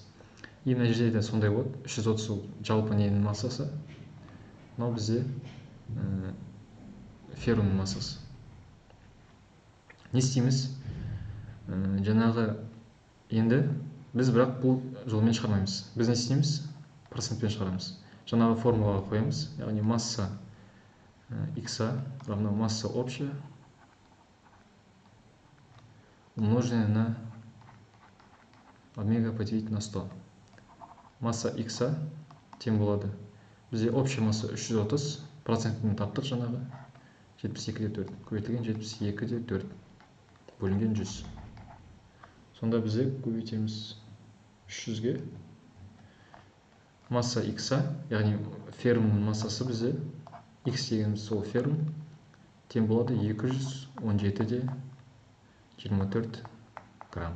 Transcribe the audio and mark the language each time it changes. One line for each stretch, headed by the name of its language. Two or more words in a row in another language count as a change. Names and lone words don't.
Kazakh: И мына жерде де сондай болады. 330 жалпы ненің массасы, мынау бізде феррумның массасы. Не істейміз? Жаңағы енді біз бірақ бұл жолмен шығармаймыз. Біз не істейміз? Процентпен шығарамыз. Жаңағы формулаға қоямыз.
Russian: Яғни масса X равно масса общая умноженное на омега поделить на 100.
Kazakh: Масса X тең болады. Бізде
Russian: общая масса
Kazakh: 330, процентін таптық жаңағы. 72-де 4. Көбейтілген 72-де 4. Бөлінген 100. Сонда бізде көбейтеміз 300-ге. Масса X, яғни феррумның массасы бізде X дегеніміз сол феррум тең болады 217-де 24 грамм.